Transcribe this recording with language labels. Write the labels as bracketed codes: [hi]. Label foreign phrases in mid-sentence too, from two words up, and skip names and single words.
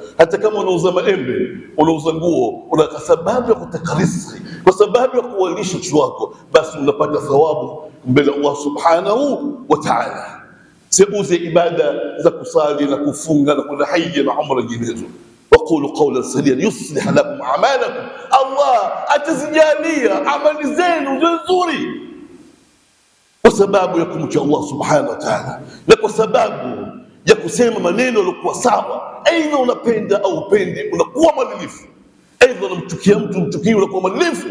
[sw] Hata kama unauza maembe, unauza nguo, una sababu ya kutaka riziki, kwa sababu ya kuwalisha watu wako, basi unapata thawabu mbele [ar] الله سبحانه وتعالى. [sw] Siuze ibada za kusali na kufunga na kwenda hija na umra nyinginezo. [ar] وقولوا قولا سديدا يصلح لكم أعمالكم, [sw] Allah atazijalia amali zenu nzuri kwa sababu ya kumcha [ar] الله سبحانه وتعالى, [sw] na kwa sababu ya kusema maneno yaliokuwa sawa. Aidha unapenda au upendi, unakuwa mwadilifu. Aidha unamchukia mtu, mchukie, unakuwa mwadilifu.